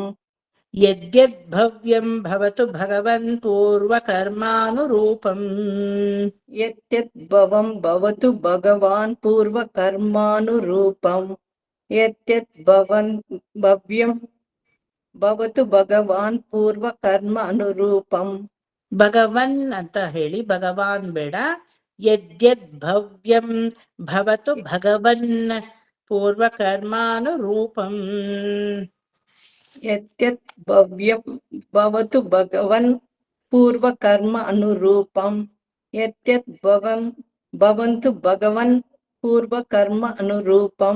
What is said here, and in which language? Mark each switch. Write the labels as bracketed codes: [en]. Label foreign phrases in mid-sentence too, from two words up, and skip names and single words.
[sa] यद्यद्भव्यं भवतु भगवन् पूर्वकर्मानुरूपम् यद्यद्भवं भवतु भगवान् पूर्वकर्मानुरूपम् यद्यद्भवन् भव्यं भवतु भगवान् पूर्वकर्म अनुरूपम् [kn] ಭಗವನ್ ಅಂತ ಹೇಳಿ, ಭಗವಾನ್ ಬೇಡ. [sa] ಯದ್ಯದ್ ಭವ್ಯಂ ಭವತು ಭಗವನ್ ಪೂರ್ವಕರ್ಮಾನುರೂಪಂ. यद्यत् भव्यं भवतु भगवन् पूर्वकर्म अनुरूपम् यद्यत् भवन्तु भगवन् पूर्वकर्म अनुरूपम्